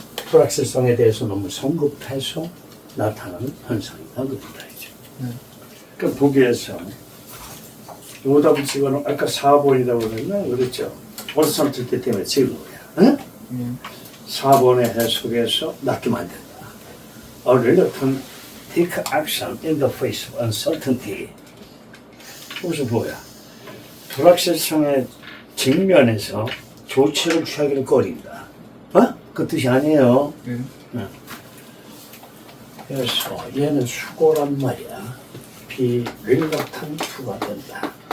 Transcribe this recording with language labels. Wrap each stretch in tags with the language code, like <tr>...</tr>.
<ko>불확실성에 대해서 너무 성급해서 나타나는 현상이다. 그렇다. 그 보기에서 오답을 집어넣으면 아까 4번이라고 그랬나? 그랬죠. uncertainty 때문에 찍은 거야. 응? 4번의 해석에서 낫게 만든다.</ko> <en>A reluctant take action in the face of uncertainty.</en> <ko>무슨 뭐야? 불확실성의 직면에서 조치를 취하기를 꺼린다. 그 뜻이 아니에요. 그래서 얘는 수고란 말이야. reluctant가 된다.</ko>